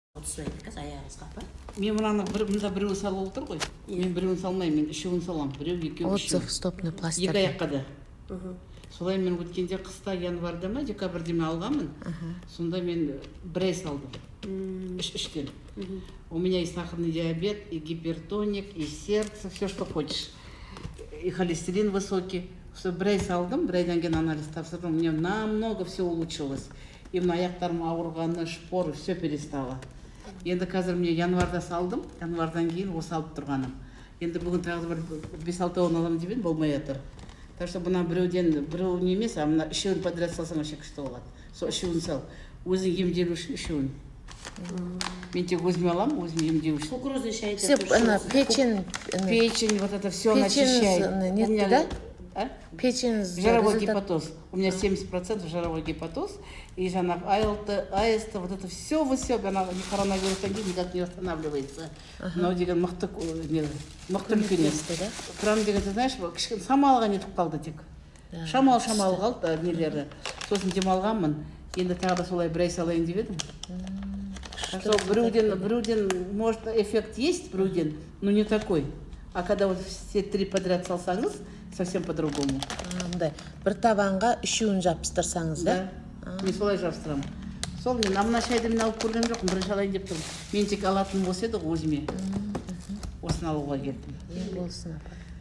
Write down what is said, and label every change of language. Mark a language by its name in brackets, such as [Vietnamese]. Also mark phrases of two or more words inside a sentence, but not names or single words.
[Kazakh] аяғыңызға апа. Мен мынаны мында біреуі салып отыр ғой. Мен біреуін салмаймын, мен үшеуін саламын. Біреу, екеу, үшеу. [Russian] Стопный пластир. [Kazakh] Екі аяққа да. Солай мен өткенде қыста январда ма, декабрьде ме алғанмын. Сонда мен бір ай салдым. Үштен. [Russian] У меня и сахарный диабет, и гипертоник, и сердце, все, что хочешь. И холестерин высокий. Все, [Kazakh] бір ай салдым, бір айдан кейін анализ тапсырдым. [Russian] У меня намного все улучшилось. И [Kazakh] мына аяқтарым ауырғаны, [Russian] шпоры, все перестало. [Kazakh] Енді қазір мне январда салдым, январдан кейін осы алып тұрғаным. Енді бүгін тағы бір 5-6 аламын деп едім, болмай жатыр. Так что мына біреуден, біреуін емес, а мына үшеуін подряд салсаң вообще күшті болады. Сол үшеуін сал. Өзің емделу үшін үшеуін. Мен тек өзіме аламын, өзім емделу үшін. [Russian] Кукурузный чай. Все, печень. Печень, вот это все начищает. Нет, да? Печень. Жировой гепатоз. У меня 70% жировой гепатоз. И жана АСТ, вот это все, она коронавирус никак не останавливается. [Kazakh] Но деген мықты үлкен. Прям деген, [Russian] ты знаешь, [Kazakh] шамалға нетіп қалды тек. Шамал қалды нелері. Сосын демалғанмын. Енді тағы да солай бір ай салайын деп едім. Біреуден, [Russian] может, эффект есть, біреуден, но не такой. А когда вот все 3 подряд салсаңыз, совсем по-другому. [Kazakh] Бір табанға үшеуін жабыстырсаңыз, да? Мен солай жабыстырамын. Сол мен мына шайды мен алып көрген жоқпын, бірінші алайын деп тұрмын. Мен тек алатын осы еді өзіме. Осыны алуға келдім. Болсын апа.